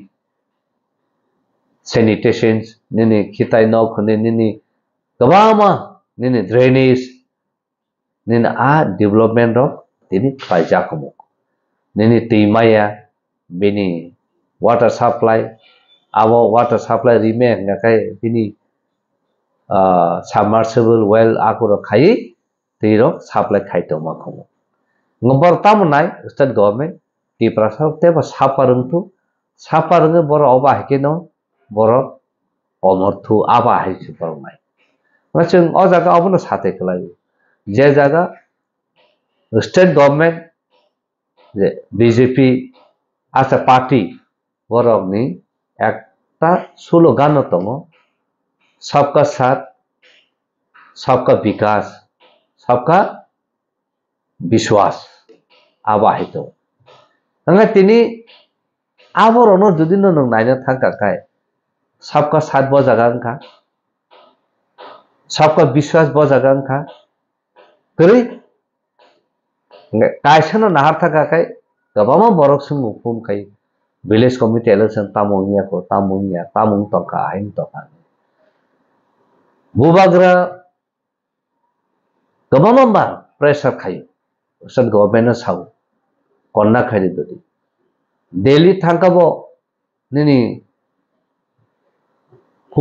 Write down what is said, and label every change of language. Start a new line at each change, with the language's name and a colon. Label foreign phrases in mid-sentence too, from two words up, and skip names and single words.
Kok Borok: sanitations nini khitai nok nini kabama nini drainage nini
English: a development of
Kok Borok: tini khaijakumuk nini teimaya bini
English: water supply
Kok Borok: abo
English: water supply
Kok Borok: remain ngakai bini
English: submersible well
Kok Borok: akuro khai tiro supply khai to makhomo ngobor tamunai
English: state government
Kok Borok: Tiprasar teba saparung boro oba hekeno boro omorthu aba haisi bornai machung o jaga obono sate khlai je jaga
English: state government
Kok Borok: যে বিজেপি
English: as a party
Kok Borok: borokni ekta slogan tongo
Hindi: सबका साथ सबका विकास सबका विश्वास
Kok Borok: आबाहितो angka tini aborono jodi no nong naina thangka kai
Hindi: सबका साथ
Kok Borok: bo jaga angka
Hindi: सबका विश्वास
Kok Borok: bo jaga angka kri kaisano nahar thakakai gabama borok sung upum kai
English: village committee election
Kok Borok: tamongya ko tamong toka hain toka bubagra gabama ba pressure khai sat government na sau konna khai dodi Delhi thangkabo nini home